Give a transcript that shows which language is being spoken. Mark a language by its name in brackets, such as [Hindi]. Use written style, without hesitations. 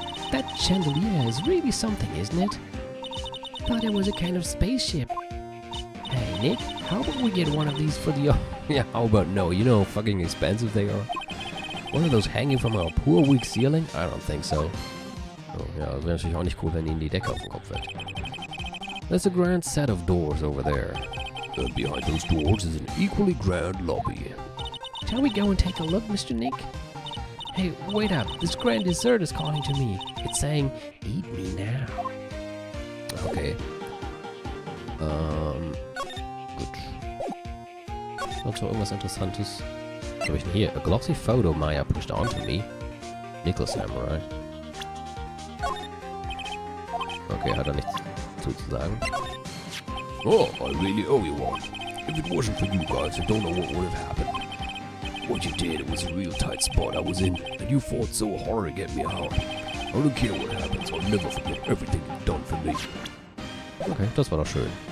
[English] That chandelier is really something, isn't it? Thought it was a kind of spaceship. Hey, Nick, how about we get one of these for the... Yeah, how about no? You know how fucking expensive they are? One of those hanging from a poor weak ceiling? I don't think so. [German] Oh, ja, das wäre natürlich auch nicht cool, wenn ihnen die Decke auf den Kopf fällt. [English] There's a grand set of doors over there. And behind those doors is an equally grand lobby. Shall we go and take a look, Mr. Nick? Hey, wait up. This grand dessert is calling to me. It's saying, eat me now. Okay. [German] Gut. Sonst noch irgendwas Interessantes? Was habe ich denn hier? [English] A glossy photo Maya pushed onto me. [German] Nickel Samurai. Okay, hat er nichts zuzusagen. [English] Oh, I really owe you one. If it wasn't for you guys, I don't know what would have happened. What you did, it was a real tight spot I was in, and you fought so hard to get me out. I don't care what happens, I'll never forget everything you've done for me. [German] Okay, das war doch schön.